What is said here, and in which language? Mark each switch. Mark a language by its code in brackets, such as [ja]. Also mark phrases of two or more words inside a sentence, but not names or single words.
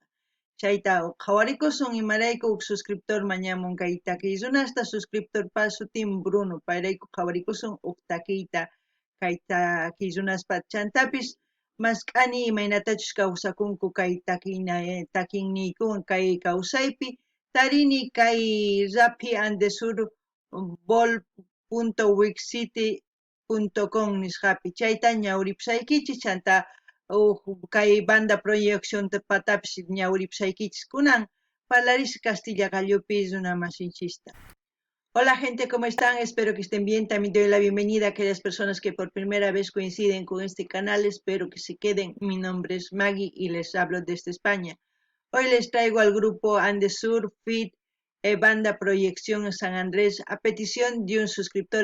[qu] Chayta qhawarikusun imarayku suscriptor mañamun kay takiy runasta suscriptor pa sutin Bruno payrayku qhawarikusun takiyta kay takiy runaspa chantapis mask'ani imaynatachus kawsakunku kay takinniykun kay kawsaypi tarini kay Rappi Andesur bol.wixsite.com nisqapi chayta ñawripusaykichis chanta kay banda proyección patapis ñawripusaykichis kunan parlaris Castilla Gallupis una masinchista. [es] Hola gente, ¿cómo están? Espero que estén bien. También doy la bienvenida a aquellas personas que por primera vez coinciden con este canal. Espero que se queden. Mi nombre es Maggie y les hablo desde España. Hoy les traigo al grupo Andesur Fit Banda Proyección San Andrés a petición de un suscriptor.